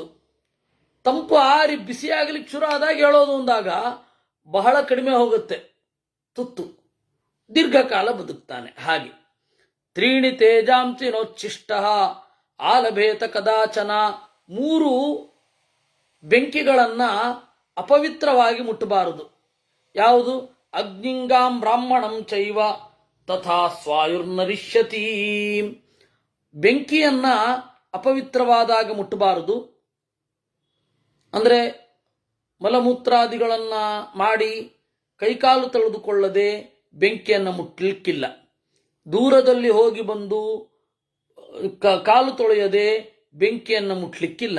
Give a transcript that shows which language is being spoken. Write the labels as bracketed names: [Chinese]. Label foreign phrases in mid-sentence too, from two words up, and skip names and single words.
[Kannada] ತಂಪು ಆರಿ ಬಿಸಿಯಾಗಲಿಕ್ಕೆ ಶುರು ಆದಾಗ ಹೇಳೋದು ಅಂದಾಗ ಬಹಳ ಕಡಿಮೆ ಹೋಗುತ್ತೆ ತುತ್ತು, ದೀರ್ಘಕಾಲ ಬದುಕ್ತಾನೆ. [Sanskrit] ಹಾಗೆ ತ್ರೀಣಿ ತೇಜಾಂಸಿ ನೋಚ್ಚಿಷ್ಟ ಆಲಭೇತ ಕದಾಚನ, [Kannada] 3 ಬೆಂಕಿಗಳನ್ನು ಅಪವಿತ್ರವಾಗಿ ಮುಟ್ಟಬಾರದು. [Sanskrit] ಯಾವುದು? ಅಗ್ನಿಂಗಾಂ ಬ್ರಾಹ್ಮಣಂ ಚೈವ ತಥಾ ಸ್ವಾಯುರ್ನರಿಷ್ಯತಿ. [Kannada] ಬೆಂಕಿಯನ್ನು ಅಪವಿತ್ರವಾದಾಗ ಮುಟ್ಟಬಾರದು. ಅಂದರೆ ಮಲಮೂತ್ರಾದಿಗಳನ್ನು ಮಾಡಿ ಕೈಕಾಲು ತೊಳೆದುಕೊಳ್ಳದೆ ಬೆಂಕಿಯನ್ನು ಮುಟ್ಟಲಿಕ್ಕಿಲ್ಲ. ದೂರದಲ್ಲಿ ಹೋಗಿ ಬಂದು ಕಾಲು ತೊಳೆಯದೆ ಬೆಂಕಿಯನ್ನು ಮುಟ್ಟಲಿಕ್ಕಿಲ್ಲ.